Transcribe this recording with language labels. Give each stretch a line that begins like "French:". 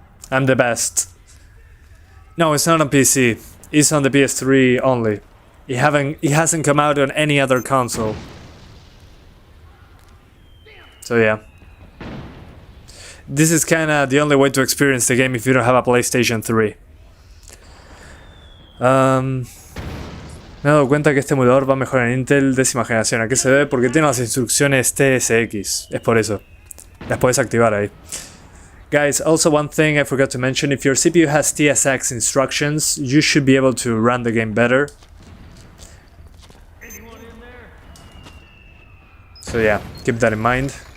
English: I'm the best. No, it's not on PC. It's on the PS3 only. It hasn't come out on any other console. So yeah. This is kinda the only way to experience the game if you don't have a PlayStation 3.
Spanish: Me he dado cuenta que este emulador va mejor en Intel 10ª generación. ¿A qué se debe? Porque tiene las instrucciones TSX. Es por eso. Las puedes activar ahí.
English: Guys, also one thing I forgot to mention. If your CPU has TSX instructions, you should be able to run the game better. So yeah, keep that in mind.